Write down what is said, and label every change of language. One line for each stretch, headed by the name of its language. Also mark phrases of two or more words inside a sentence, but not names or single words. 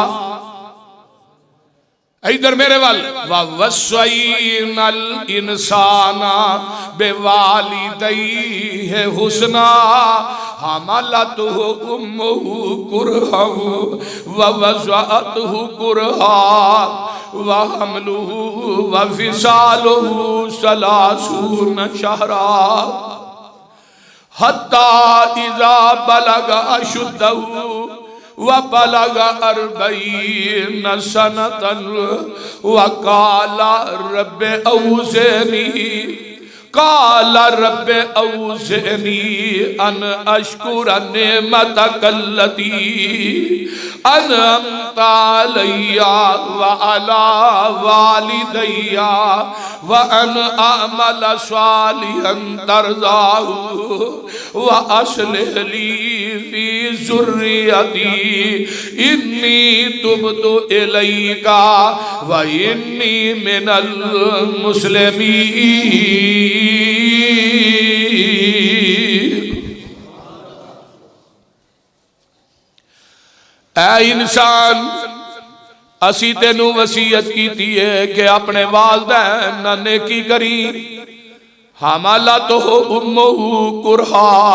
Punjabi: ਇੱਧਰ ਮੇਰੇ ਵਾਲ
Arabic: ووصينا الإنسان بوالديه حسنا حملته أمه كرها ووضعته كرها وحمله وفصاله ثلاثون شهرا حتى إذا بلغ أشده وبلغ 40 سنة وقال رب أوزعني قال رب أوزعني أن أشكر نعمتك التي أنعمت علي وعلى والدي وأن أعمل صالحا ترضاه وأصلح لي في ذريتي إني تبت إليك وإني من المسلمين.
Punjabi: ਐ ਇਨਸਾਨ ਅਸੀ ਤੈਨੂੰ ਵਸੀਅਤ ਕੀਤੀ ਹੈ ਕਿ ਆਪਣੇ ਵਾਲਦੈਨ ਨਾਲ ਨੇਕੀ ਕਰੀ।
Arabic: حملته أمه كرها.